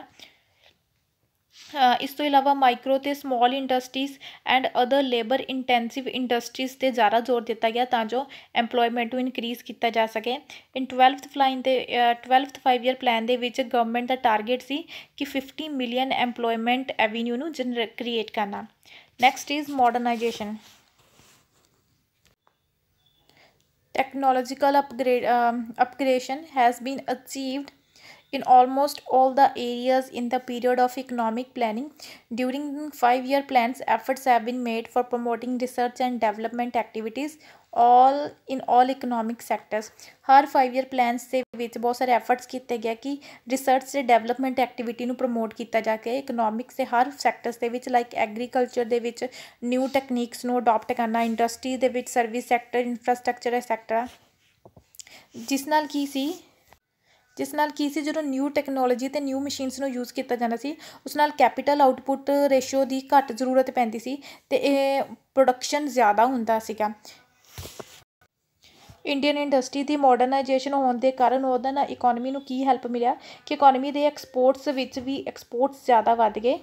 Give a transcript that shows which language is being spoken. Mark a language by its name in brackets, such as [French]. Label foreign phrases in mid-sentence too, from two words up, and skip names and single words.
[Punjabi] ਇਸ ਤੋਂ ਇਲਾਵਾ ਮਾਈਕਰੋ ਅਤੇ [English] small industries and other labour intensive industries [Punjabi] 'ਤੇ ਜ਼ਿਆਦਾ ਜ਼ੋਰ ਦਿੱਤਾ ਗਿਆ ਤਾਂ ਜੋ ਐਮਪਲੋਇਮੈਂਟ ਨੂੰ ਇਨਕਰੀਜ਼ ਕੀਤਾ ਜਾ ਸਕੇ। [English] In 12th 5 year plan [Punjabi] ਦੇ ਵਿੱਚ ਗਵਰਨਮੈਂਟ ਦਾ ਟਾਰਗੇਟ ਸੀ ਕਿ 50 ਮਿਲੀਅਨ [English] employment avenue [Punjabi] ਨੂੰ ਕ੍ਰੀਏਟ ਕਰਨਾ। [English] Next is modernisation. Technological upgradation has been achieved in almost all the areas in the period of economic planning. During 5-year plans, efforts have been made for promoting research and development activities in all economic sectors. [Punjabi] ਹਰ 5-year plans ਦੇ ਵਿੱਚ ਬਹੁਤ ਸਾਰੇ efforts ਕੀਤੇ ਗਏ ਕਿ research ਤੇ [English] development activity [Punjabi] ਨੂੰ promote ਕੀਤਾ ਜਾ ਕੇ economics ਦੇ ਹਰ sectors ਦੇ ਵਿੱਚ [English] like agriculture [Punjabi] ਦੇ ਵਿੱਚ [English] new techniques [Punjabi] ਨੂੰ adopt ਕਰਨਾ, industry ਦੇ ਵਿੱਚ [English] service sector, infrastructure etc. [Punjabi] ਜਿਸ ਨਾਲ ਕੀ ਸੀ ਜਦੋਂ [English] new technology [Punjabi] ਅਤੇ [English] new machines [Punjabi] ਨੂੰ ਯੂਜ਼ ਕੀਤਾ ਜਾਂਦਾ ਸੀ ਉਸ ਨਾਲ [English] capital output ratio [Punjabi] ਦੀ ਘੱਟ ਜ਼ਰੂਰਤ ਪੈਂਦੀ ਸੀ ਅਤੇ ਇਹ ਪ੍ਰੋਡਕਸ਼ਨ ਜ਼ਿਆਦਾ ਹੁੰਦਾ ਸੀਗਾ। [English] Indian industry [Punjabi] ਦੀ ਮੋਡਰਨਾਈਜੇਸ਼ਨ ਹੋਣ ਦੇ ਕਾਰਨ ਉਹਦੇ ਨਾਲ ਇਕੋਨਮੀ ਨੂੰ ਕੀ ਹੈਲਪ ਮਿਲਿਆ ਕਿ ਇਕੋਨਮੀ ਦੇ ਐਕਸਪੋਰਟਸ ਵਿੱਚ ਵੀ ਐਕਸਪੋਰਟਸ ਜ਼ਿਆਦਾ ਵੱਧ ਗਏ।